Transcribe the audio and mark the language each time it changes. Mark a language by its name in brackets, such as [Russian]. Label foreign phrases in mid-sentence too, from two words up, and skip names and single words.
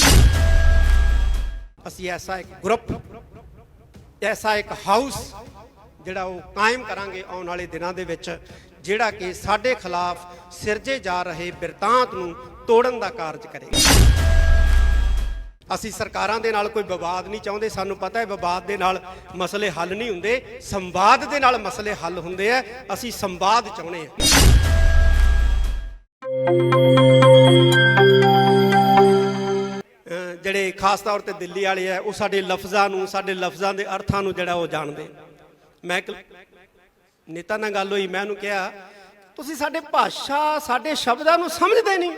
[Punjabi] ਅਸੀਂ ਐਸਾ ਇੱਕ ਗਰੁੱਪ ਐਸਾ ਇੱਕ ਹਾਊਸ ਜਿਹੜਾ ਉਹ ਕਾਇਮ ਕਰਾਂਗੇ ਆਉਣ ਵਾਲੇ ਦਿਨਾਂ ਦੇ ਵਿੱਚ ਜਿਹੜਾ ਕਿ ਸਾਡੇ ਖ਼ਿਲਾਫ਼ ਸਿਰਜੇ ਜਾ ਰਹੇ ਬਿਰਤਾਂਤ ਨੂੰ ਤੋੜਨ ਦਾ ਕਾਰਜ ਕਰੇਗਾ। ਅਸੀਂ ਸਰਕਾਰਾਂ ਦੇ ਨਾਲ ਕੋਈ ਵਿਵਾਦ ਨਹੀਂ ਚਾਹੁੰਦੇ, ਸਾਨੂੰ ਪਤਾ ਹੈ ਵਿਵਾਦ ਦੇ ਨਾਲ ਮਸਲੇ ਹੱਲ ਨਹੀਂ ਹੁੰਦੇ, ਸੰਵਾਦ ਦੇ ਨਾਲ ਮਸਲੇ ਹੱਲ ਹੁੰਦੇ ਆ। ਅਸੀਂ ਸੰਵਾਦ ਚਾਹੁੰਦੇ ਆ। ਜਿਹੜੇ ਖਾਸ ਤੌਰ ਤੇ ਦਿੱਲੀ ਵਾਲੇ ਆ ਉਹ ਸਾਡੇ ਲਫ਼ਜ਼ਾਂ ਨੂੰ ਸਾਡੇ ਲਫ਼ਜ਼ਾਂ ਦੇ ਅਰਥਾਂ ਨੂੰ ਜਿਹੜਾ ਉਹ ਜਾਣਦੇ। ਮੈਂ ਇੱਕ ਨੇਤਾ ਨਾਲ ਗੱਲ ਹੋਈ, ਮੈਂ ਉਹਨੂੰ ਕਿਹਾ ਤੁਸੀਂ ਸਾਡੇ ਭਾਸ਼ਾ ਸਾਡੇ ਸ਼ਬਦਾਂ ਨੂੰ ਸਮਝਦੇ ਨਹੀਂ।